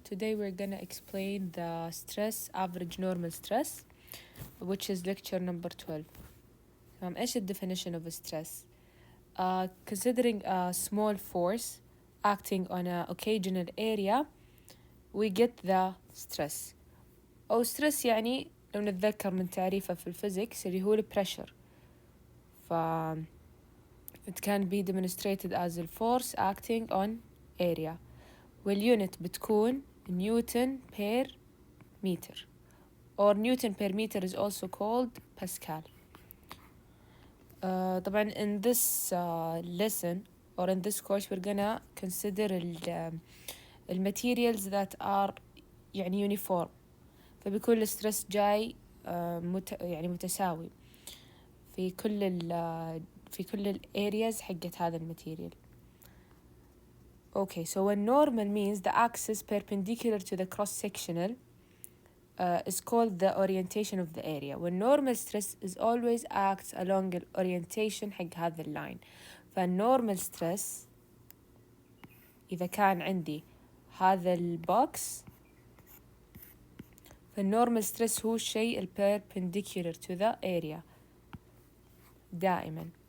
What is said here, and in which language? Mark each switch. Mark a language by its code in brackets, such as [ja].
[en] Today we're gonna explain the stress, average normal stress, which is lecture number 12. [ar] إيش [en] the definition of stress? Considering a small force acting on an occasional area, we get the stress. [ar] أو stress يعني لو نتذكر من تعريفه في الفيزيكس اللي هو pressure. [en] It can be demonstrated as a force acting on area. والunit [ar] بتكون [en] Newton per meter, or Newton per meter is also called Pascal. [ar] طبعا [en] in this lesson or in this course we're gonna consider the materials that are يعني uniform, [ar] فبيكون الستريس جاي يعني متساوي في كل ال [en] areas [ar] حقت هذا الماتيريال. [en] Okay, so when normal means the axis perpendicular to the cross-sectional is called the orientation of the area. When normal stress is always acts along the orientation [ar] حق هذا اللاين. فالnormal stress إذا كان عندي هذا البوكس، فالnormal stress هو الشيء [en] perpendicular to the area [ar] دائما.